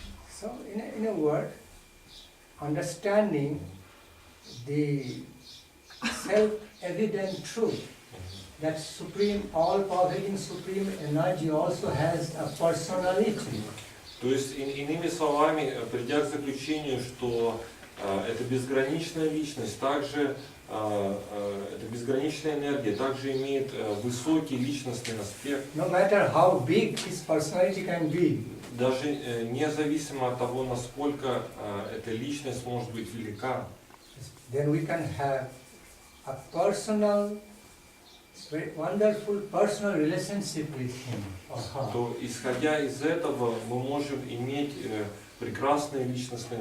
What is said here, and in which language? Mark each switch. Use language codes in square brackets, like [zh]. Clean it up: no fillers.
[en] So, in a word, understanding the self-evident truth that supreme, all-pervading supreme energy also has a personality. [ru] То есть, иными словами, придя к заключению, что эта безграничная личность, также эта безграничная энергия также имеет высокий личностный аспект. [en] No matter how big his personality can be. [ru] Даже независимо от того, насколько эта личность может быть велика. [en] Then we can have a personal, very wonderful personal relationship with him or her. [ru] То, исходя из этого, мы можем иметь прекрасные личностные